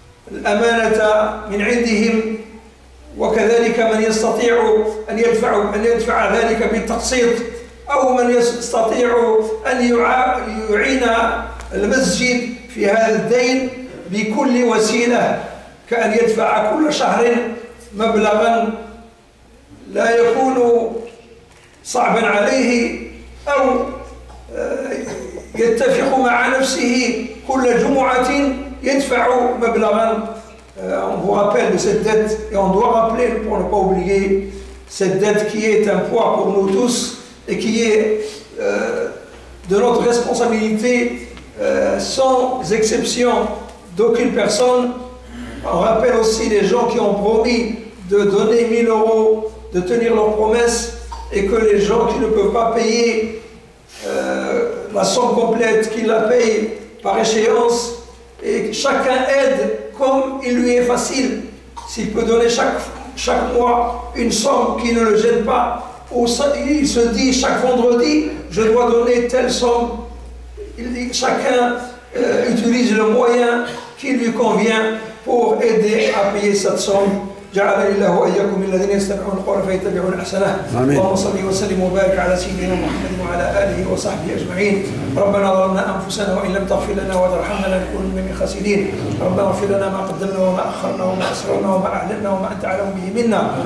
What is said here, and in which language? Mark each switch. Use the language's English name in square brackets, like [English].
[Arabic] الأمانة من عندهم، وكذلك من يستطيع أن يدفع ذلك بالتقسيط، أو من يستطيع أن يعين المسجد في هذا الدين بكل وسيلة، كأن يدفع كل شهر مبلغا لا يكون صعبا عليه، أو يتفق مع نفسه كل جمعة يدفع مبلغا. [French] On vous rappelle de cette dette et on doit rappeler, pour ne pas oublier, cette dette qui est un poids pour nous tous et qui est de notre responsabilité sans exception d'aucune personne. On rappelle aussi les gens qui ont promis de donner 1000 euros, de tenir leurs promesses, et que les gens qui ne peuvent pas payer la somme complète, qu'ils la payent par échéance, et chacun aide comme il lui est facile. S'il peut donner chaque mois une somme qui ne le gêne pas, ou il se dit chaque vendredi, je dois donner telle somme. Chacun utilise le moyen qui lui convient pour aider à payer cette somme. [Arabic] جعلني الله وإياكم من الذين يستمعون القول فيتبعون أحسنه. اللهم صل وسلم وبارك على سيدنا محمد وعلى آله وصحبه أجمعين. ربنا ظلمنا أنفسنا وإن لم تغفر لنا وترحمنا لنكون من الخاسرين. ربنا اغفر لنا ما قدمنا وما أخرنا وما أسررنا وما أعلنا وما أنت أعلم به منا.